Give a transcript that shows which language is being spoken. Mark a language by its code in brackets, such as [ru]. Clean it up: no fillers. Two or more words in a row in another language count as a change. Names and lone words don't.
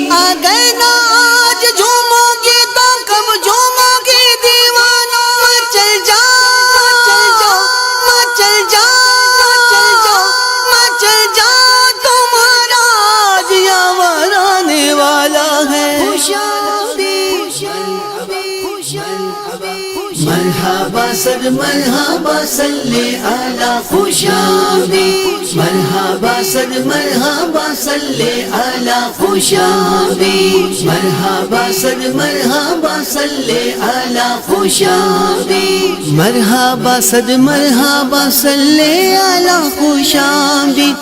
[ur] اگر نہ آج جھومو گی تو کب جھومو گی دیوانو، مچل جاؤ مچل جاؤ مچل جاؤ، تمہارا آج یاور آنے والا ہے۔ مرحبا صد مرحبا [ar] صلی علی [ur] خوش آمدید، مرحبا صد مرحبا [ar] صلی علی [ur] خوش آمدید، مرحبا صد مرحبا [ar] صلی علی [ur] خوش آمدید، مرحبا صد مرحبا [ar] صلی علی [ur] خوش آمدید۔